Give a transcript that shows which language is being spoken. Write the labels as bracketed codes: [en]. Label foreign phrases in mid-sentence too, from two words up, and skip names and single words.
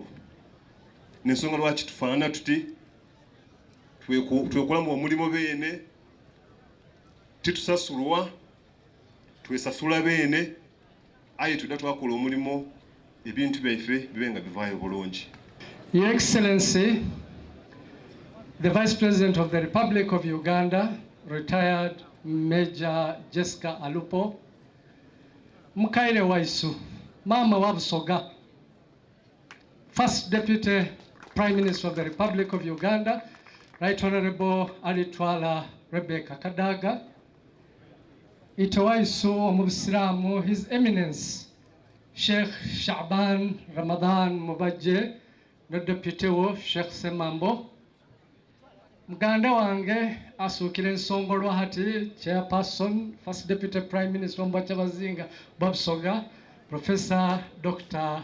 [lg] N'ensonga lwaki tufaanana tuti twekolamu omulimo beene titusasulwa twesasula beene aye tudda twakola omulimo ebintu byaife bibe nga bivaayo bulungi. [en] Your Excellency, the Vice President of the Republic of Uganda, retired Major Jessica Alupo, [xog] Mukaire Waisu, Mama Wabusoga, [en] First Deputy Prime Minister of the Republic of Uganda, Right Honorable Alitwala Rebecca Kadaga, [xog] Itowaisu Omubisiramu, [en] His Eminence Sheikh Shaban Ramadan Mubajje, the Deputy Sheikh Semambo, [lg] Muganda wange asukire ensonga lwahati [en] Chairperson, First Deputy Prime Minister Mbachabazinga Bob Soga, Professor Dr.